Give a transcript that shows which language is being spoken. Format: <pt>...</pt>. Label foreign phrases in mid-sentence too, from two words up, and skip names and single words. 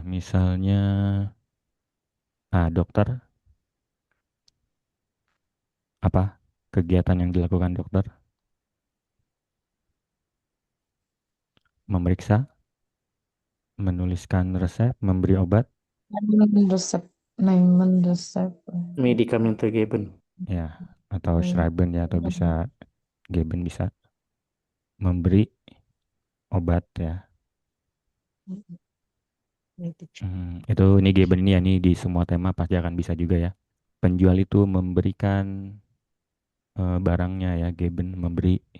<id>Misalnya dokter apa kegiatan yang dilakukan dokter? Memeriksa, menuliskan resep, memberi obat. Resep. Nehmen resep.</id> <de>Medikamente geben.</de> <id>Ya, atau schreiben ya, atau bisa geben bisa memberi obat ya. Itu ini geben ini ya, ini di semua tema pasti akan bisa juga ya. Penjual itu memberikan barangnya ya, geben memberi.</id>